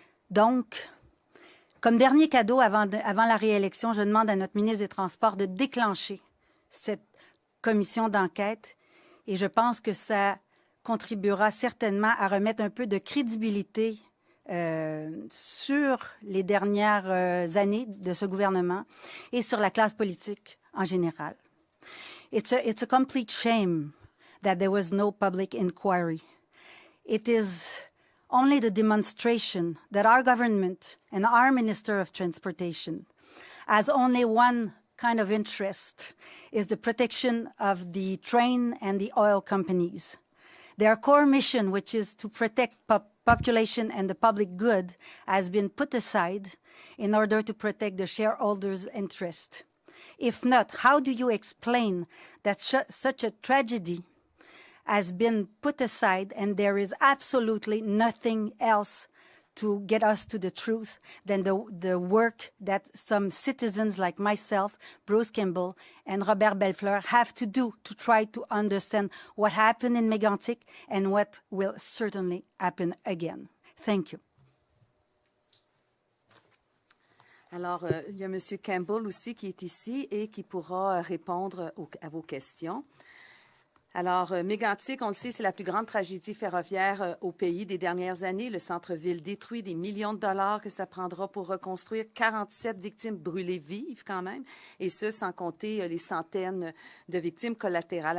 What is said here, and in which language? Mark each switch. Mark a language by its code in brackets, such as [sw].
[fr] Donc, comme dernier cadeau avant la réélection, je demande à notre ministre des Transports de déclencher cette commission d'enquête et je pense que ça contribuera certainement à remettre un peu de crédibilité sur les dernières années de ce gouvernement et sur la classe politique en général. [en] It's a complete shame that there was no public inquiry. It is only the demonstration that our government and our Minister of Transportation has only one kind of interest, is the protection of the train and the oil companies. Their core mission, which is to protect population and the public good, has been put aside in order to protect the shareholders' interest. If not, how do you explain that such a tragedy has been put aside and there is absolutely nothing else to get us to the truth than the work that some citizens like myself, Bruce Campbell, and Robert Bellefleur have to do to try to understand what happened in Mégantic and what will certainly happen again. Thank you. [fr] Alors, il y a M. Campbell aussi qui est ici et qui pourra répondre à vos questions. Alors, Mégantic, on le sait, c'est la plus grande tragédie ferroviaire au pays des dernières années. Le centre-ville détruit, des millions de dollars que ça prendra pour reconstruire, 47 victimes brûlées vives quand même, et ce, sans compter les centaines de victimes collatérales.